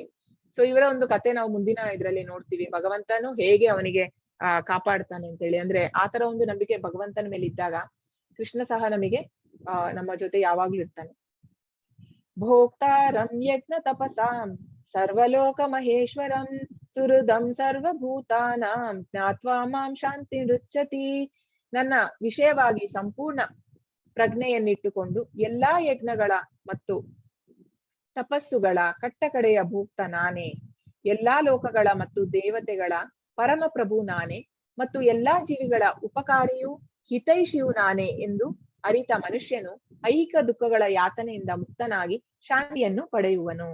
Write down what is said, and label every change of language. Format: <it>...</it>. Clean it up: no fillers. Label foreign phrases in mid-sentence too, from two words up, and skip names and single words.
<kn>ಸೊ ಇವರ ಒಂದು ಕತೆ ನಾವು ಮುಂದಿನ ಇದರಲ್ಲಿ ನೋಡ್ತೀವಿ. ಭಗವಂತನು ಹೇಗೆ ಅವನಿಗೆ ಕಾಪಾಡ್ತಾನೆ ಅಂತ ಹೇಳಿ. ಅಂದ್ರೆ ಆತರ ಒಂದು ನಂಬಿಕೆ ಭಗವಂತನ ಮೇಲೆ ಇದ್ದಾಗ ಕೃಷ್ಣ ಸಹ ನಮಗೆ ನಮ್ಮ ಜೊತೆ ಯಾವಾಗ್ಲೂ ಇರ್ತಾನೆ.</kn> <sa>ಭೋಕ್ತಾರಂ ಯಜ್ಞ ತಪಸಾಂ ಸರ್ವಲೋಕ ಮಹೇಶ್ವರಂ ಸುಹೃದಂ ಸರ್ವಭೂತಾನಾಂ ಜ್ಞಾತ್ವಾ ಮಾಂ ಶಾಂತಿ ನೃಚ್ಯತಿ.</sa> <kn>ನನ್ನ ವಿಷಯವಾಗಿ ಸಂಪೂರ್ಣ ಪ್ರಜ್ಞೆಯನ್ನಿಟ್ಟುಕೊಂಡು ಎಲ್ಲಾ ಯಜ್ಞಗಳ ಮತ್ತು ತಪಸ್ಸುಗಳ ಕಟ್ಟಕಡೆಯ ಭೂಕ್ತ ನಾನೇ, ಎಲ್ಲಾ ಲೋಕಗಳ ಮತ್ತು ದೇವತೆಗಳ ಪರಮ ಪ್ರಭು ನಾನೇ ಮತ್ತು ಎಲ್ಲಾ ಜೀವಿಗಳ ಉಪಕಾರಿಯೂ ಹಿತೈಷಿಯೂ ನಾನೇ ಎಂದು ಅರಿತ ಮನುಷ್ಯನು ಐಹಿಕ ದುಃಖಗಳ ಯಾತನೆಯಿಂದ ಮುಕ್ತನಾಗಿ ಶಾಂತಿಯನ್ನು ಪಡೆಯುವನು.</kn>